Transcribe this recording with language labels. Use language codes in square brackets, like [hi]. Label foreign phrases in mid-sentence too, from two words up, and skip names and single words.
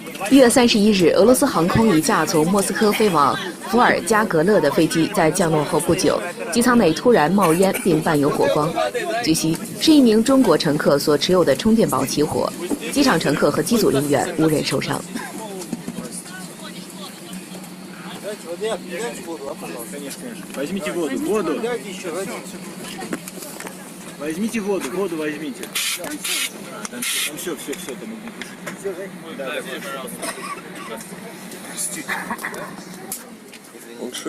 [zh] 1月31日，俄罗斯航空一架从莫斯科飞往伏尔加格勒的飞机在降落后不久，机舱内突然冒烟并伴有火光。据悉，是一名中国乘客所持有的充电宝起火，机场乘客和机组人员无人受伤。 [ru] Возьмите воду, воду. Возьмите воду, воду возьмите. Там все, там да, Он швед?